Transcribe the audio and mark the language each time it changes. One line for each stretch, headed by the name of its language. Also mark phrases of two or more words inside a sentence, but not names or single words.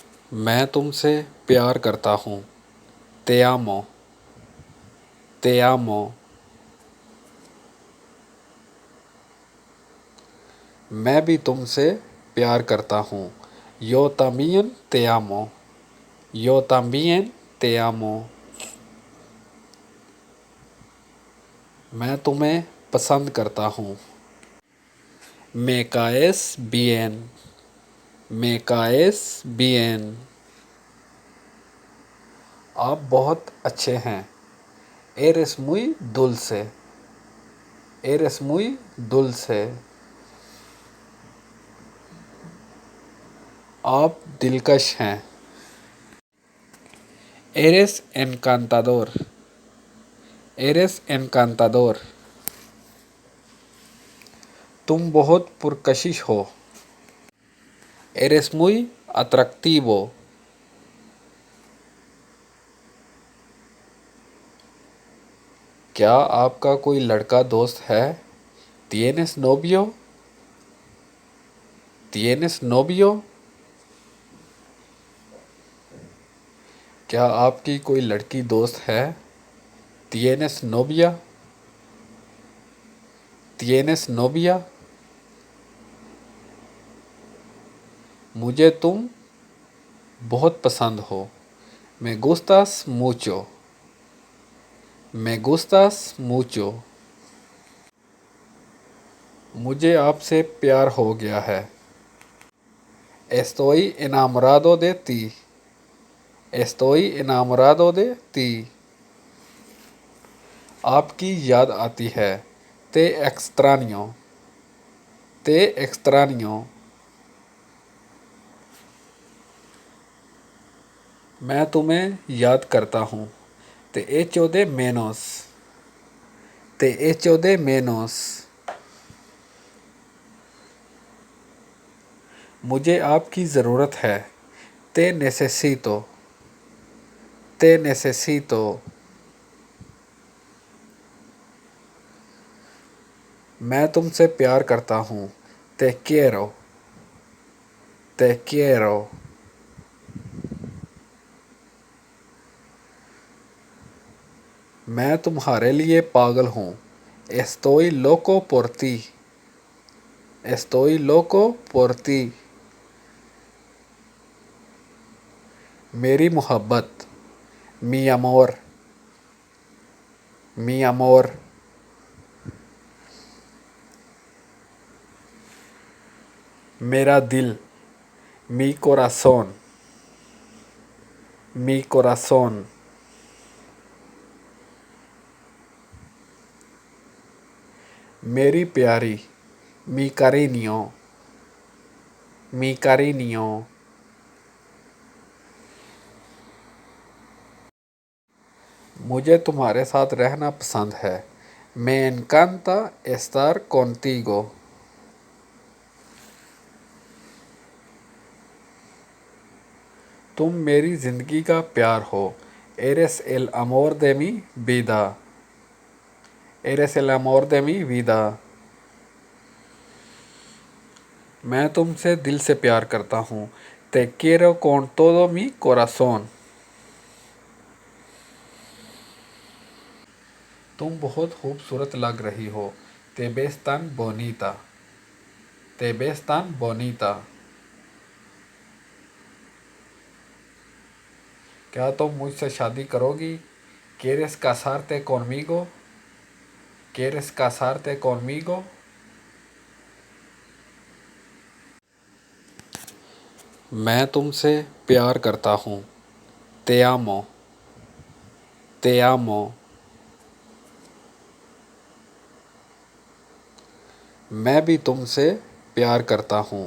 Hindi: मैं तुमसे प्यार करता हूँ।
Spanish: Te amo, te amo.
Hindi: मैं भी तुमसे प्यार करता हूँ।
Spanish: यो también te amo, yo también te amo।
Hindi: मैं तुम्हें पसंद करता हूँ।
Spanish: Me caes bien, me caes bien।
Hindi: आप बहुत अच्छे हैं।
Spanish: Eres muy dulce, eres muy dulce।
Hindi: आप दिलकश हैं।
Spanish: Eres encantador, eres encantador।
Hindi: तुम बहुत पुरकशिश हो।
Spanish: Eres muy atractivo।
Hindi: क्या आपका कोई लड़का दोस्त है?
Spanish: ¿Tienes novio? ¿Tienes novio?
Hindi: क्या आपकी कोई लड़की दोस्त है?
Spanish: ¿Tienes novia? ¿Tienes novia?
Hindi: मुझे तुम बहुत पसंद हो।
Spanish: Me gustas mucho, me gustas mucho।
Hindi: मुझे आपसे प्यार हो गया है।
Spanish: Estoy enamorado de ti, estoy enamorado de ti।
Hindi: आपकी याद आती है।
Spanish: Te extraño, te extraño۔
Hindi: मैं तुम्हें याद करता हूँ।
Spanish: Te echo de menos, te echo de menos۔
Hindi: मुझे आपकी ज़रूरत है।
Spanish: Te necesito, te necesito۔
Hindi: मैं तुमसे प्यार करता हूँ।
Spanish: Te quiero, te quiero۔
Hindi: मैं तुम्हारे लिए पागल हूँ।
Spanish: Estoy loco por ti, estoy loco por ti।
Hindi: मेरी मोहब्बत,
Spanish: mi amor, mi amor۔
Hindi: मेरा दिल,
Spanish: mi corazón, mi corazón۔
Hindi: मेरी प्यारी,
Spanish: mi cariño, mi cariño۔
Hindi: मुझे तुम्हारे साथ रहना पसंद है।
Spanish: Me encanta estar contigo।
Hindi: तुम मेरी ज़िंदगी का प्यार हो।
Spanish: Eres el amor de mi vida, eres el amor de mi vida۔
Hindi: मैं तुमसे दिल से प्यार करता हूँ।
Spanish: Te quiero con todo mi corazón।
Hindi: तुम बहुत खूबसूरत लग रही हो।
Spanish: Te ves tan bonita, te ves tan bonita۔
Hindi: क्या तुम मुझसे शादी करोगी?
Spanish: ¿Quieres casarte conmigo? ¿Quieres casarte conmigo?
Hindi: मैं तुमसे प्यार करता हूँ।
Spanish: Te amo, te amo۔
Hindi: मैं भी तुमसे प्यार करता हूँ।